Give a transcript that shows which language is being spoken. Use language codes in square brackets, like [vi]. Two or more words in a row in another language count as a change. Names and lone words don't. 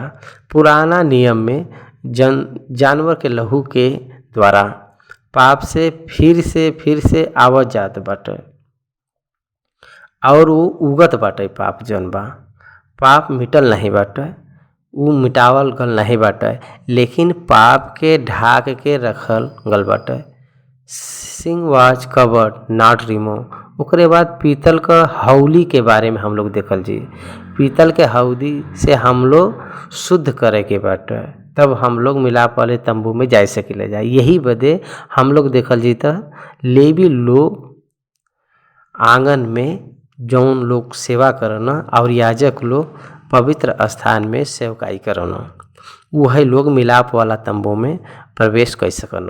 [bho] पुराना नियम में जानवर के लहू के द्वारा पाप से फिर से आवत जात बाटे और वो उगत बाटे। पाप जौन बा पाप मिटल नहीं बाटे, वो मिटावल गल नहीं बाटे, लेकिन पाप के ढाक के रखल गल बाटे। [en] sin was covered not remove. [bho] ओकरे बाद पीतल का हौली के बारे में हम लोग देखल जी। पीतल के हौदी से हम लोग शुद्ध करे के बाटे, तब हम लोग मिलाप वाले तंबू में जा सकिले जाए। यही बदे हम लोग देखल जी त लेवी लोग आंगन में जौन लोग सेवा करना और याजक लोग पवित्र स्थान में सेवकाई करना, वही लोग मिलाप वाला तंबू में प्रवेश कर सकना।